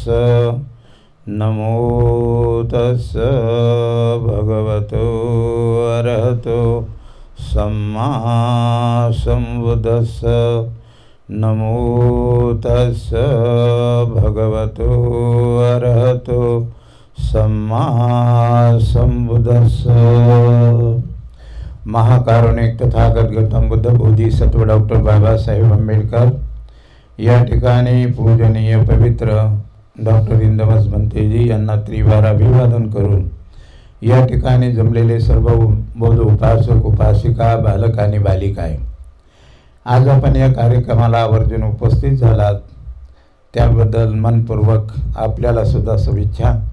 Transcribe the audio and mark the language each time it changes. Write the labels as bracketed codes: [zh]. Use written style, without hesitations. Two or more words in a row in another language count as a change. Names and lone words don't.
[pi] नमो तस्स भगवतो अरहतो सम्मा संबुद्धस्स। नमो तस्स भगवतो अरहतो सम्मा संबुद्धस्स। [mr] महाकारुणिक तथागत गौतम बुद्ध बोधिसत्व डॉक्टर बाबासाहेब आंबेडकर या ठिकाणी पूजनीय पवित्र डॉक्टर इंदमस भंतेजी यांना त्रिवार अभिवादन करून या ठिकाणी जमलेले सर्व बौद्ध उपासक उपासिका बालक आणि बालिका आज आपण या कार्यक्रमाला आवर्जून उपस्थित झालात त्याबद्दल मनपूर्वक आपल्याला सुद्धा शुभेच्छा।